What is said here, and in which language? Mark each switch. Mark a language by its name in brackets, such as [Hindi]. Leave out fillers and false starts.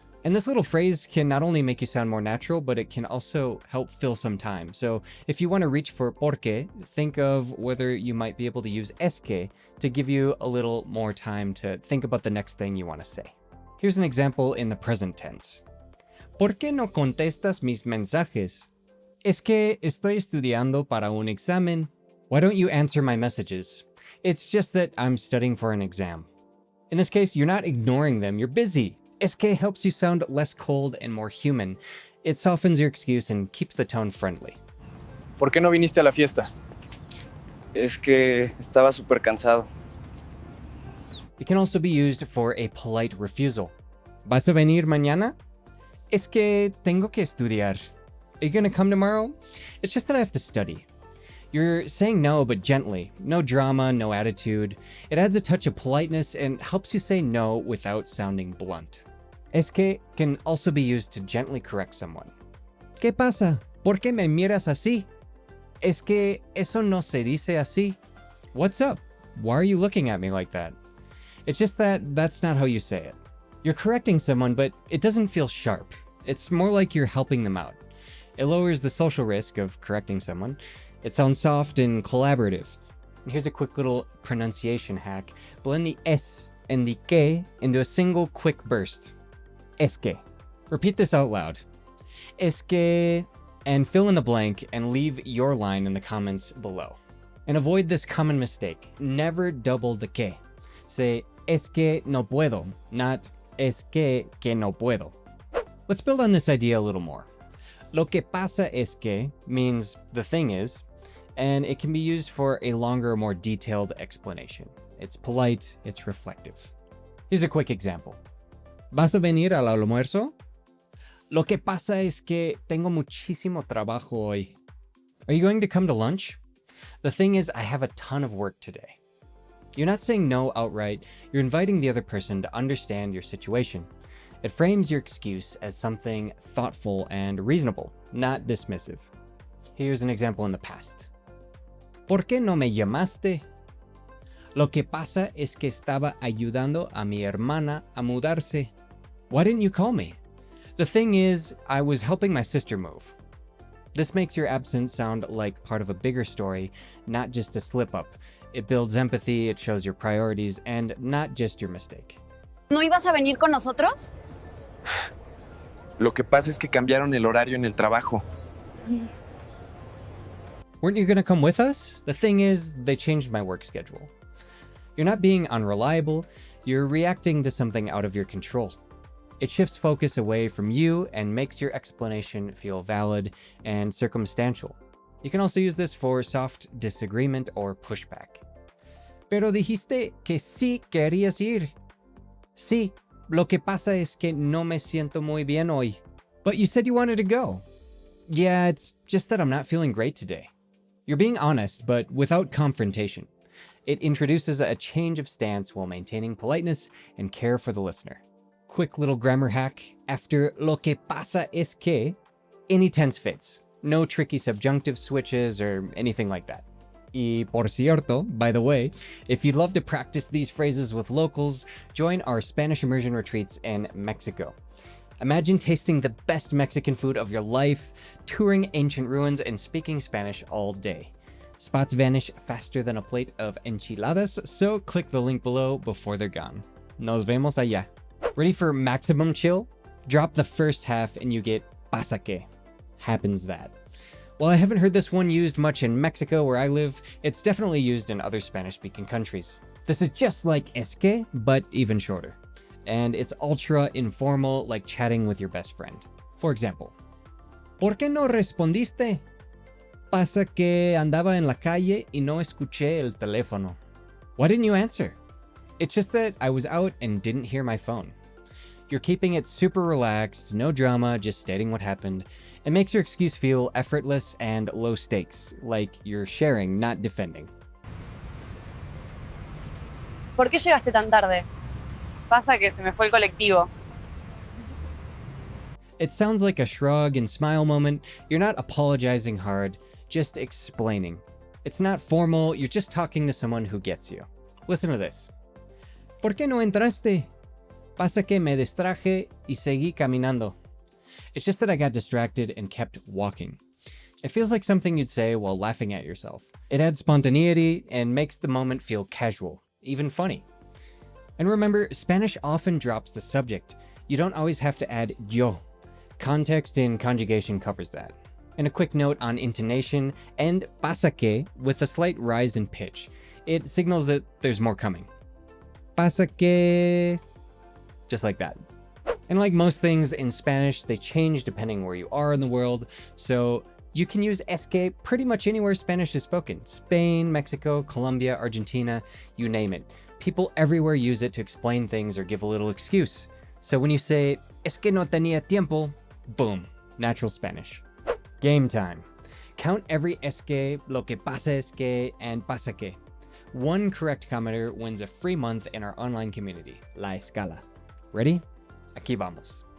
[English] And this little phrase can not only make you sound more natural, but it can also help fill some time. So if you want to reach for porque, think of whether you might be able to use es que to give you a little more time to think about the next thing you want to say. Here's an example in the present tense. [Spanish] ¿Por qué no contestas mis mensajes? Es que estoy estudiando para un examen. [English] Why don't you answer my messages? It's just that I'm studying for an exam. In this case, you're not ignoring them, you're busy. Es que helps you sound less cold and more human. It softens your excuse and keeps the tone friendly. [Spanish] ¿Por qué no viniste a la fiesta? Es que estaba súper cansado. [English] It can also be used for a polite refusal. [Spanish] ¿Vas a venir mañana? Es que tengo que estudiar. [English] Are you gonna come tomorrow? It's just that I have to study. You're saying no, but gently. No drama, no attitude. It adds a touch of politeness and helps you say no without sounding blunt. Es que can also be used to gently correct someone. [Spanish] ¿Qué pasa? ¿Por qué me miras así? Es que eso no se dice así. [English] What's up? Why are you looking at me like that? It's just that that's not how you say it. You're correcting someone, but it doesn't feel sharp. It's more like you're helping them out. It lowers the social risk of correcting someone. It sounds soft and collaborative. And here's a quick little pronunciation hack. Blend the es and the que into a single quick burst. Es que. Repeat this out loud. Es que, and fill in the blank and leave your line in the comments below. And avoid this common mistake. Never double the que. Say, [Spanish] es que no puedo, [English] not es que no puedo. Let's build on this idea a little more. Lo que pasa es que means the thing is, and it can be used for a longer, more detailed explanation. It's polite, it's reflective. Here's a quick example. [Spanish] ¿Vas a venir al almuerzo? Lo que pasa es que tengo muchísimo trabajo hoy. [English] Are you going to come to lunch? The thing is, I have a ton of work today. You're not saying no outright, you're inviting the other person to understand your situation. It frames your excuse as something thoughtful and reasonable, not dismissive. Here's an example in the past. [Spanish] ¿Por qué no me llamaste? Lo que pasa es que estaba ayudando a mi hermana a mudarse. [English] Why didn't you call me? The thing is, I was helping my sister move. This makes your absence sound like part of a bigger story, not just a slip-up. It builds empathy, it shows your priorities, and not just your mistake. [Spanish] ¿No ibas a venir con nosotros? Lo que pasa es que cambiaron el horario en el trabajo. [English] Weren't you gonna come with us? The thing is, they changed my work schedule. You're not being unreliable, you're reacting to something out of your control. It shifts focus away from you and makes your explanation feel valid and circumstantial. You can also use this for soft disagreement or pushback. [Spanish] Pero dijiste que sí querías ir. Sí, lo que pasa es que no me siento muy bien hoy. [English] But you said you wanted to go. Yeah, it's just that I'm not feeling great today. You're being honest, but without confrontation. It introduces a change of stance while maintaining politeness and care for the listener. Quick little grammar hack. After lo que pasa es que, any tense fits. No tricky subjunctive switches or anything like that. [Spanish] Y por cierto, [English] by the way, if you'd love to practice these phrases with locals, join our Spanish immersion retreats in Mexico. Imagine tasting the best Mexican food of your life, touring ancient ruins, and speaking Spanish all day. Spots vanish faster than a plate of enchiladas, so click the link below before they're gone. [Spanish] Nos vemos allá. [English] Ready for maximum chill? Drop the first half and you get pasa que. Happens that. While I haven't heard this one used much in Mexico where I live, it's definitely used in other Spanish-speaking countries. This is just like es que, but even shorter. And it's ultra informal, like chatting with your best friend. For example, [Spanish] ¿Por qué no respondiste? Pasa que andaba en la calle y no escuché el teléfono. [English] Why didn't you answer? It's just that I was out and didn't hear my phone. You're keeping it super relaxed, no drama, just stating what happened. It makes your excuse feel effortless and low stakes, like you're sharing, not defending. [Spanish] ¿Por qué llegaste tan tarde? Pasa que se me fue el colectivo. [English] It sounds like a shrug and smile moment. You're not apologizing hard, just explaining. It's not formal, you're just talking to someone who gets you. Listen to this. [Spanish] ¿Por qué no entraste? Pasa que me distraje y seguí caminando. [English] It's just that I got distracted and kept walking. It feels like something you'd say while laughing at yourself. It adds spontaneity and makes the moment feel casual, even funny. And remember, Spanish often drops the subject. You don't always have to add yo. Context and conjugation covers that. And a quick note on intonation, and pasa que with a slight rise in pitch. It signals that there's more coming. Pasa que... just like that. And like most things in Spanish, they change depending where you are in the world, so you can use es que pretty much anywhere Spanish is spoken. Spain, Mexico, Colombia, Argentina, you name it. People everywhere use it to explain things or give a little excuse. So when you say, [Spanish] es que no tenía tiempo, [English] boom, natural Spanish. Game time. Count every es que, lo que pasa es que, and pasa que. One correct commenter wins a free month in our online community, La Escala. Ready? [Spanish] Aquí vamos.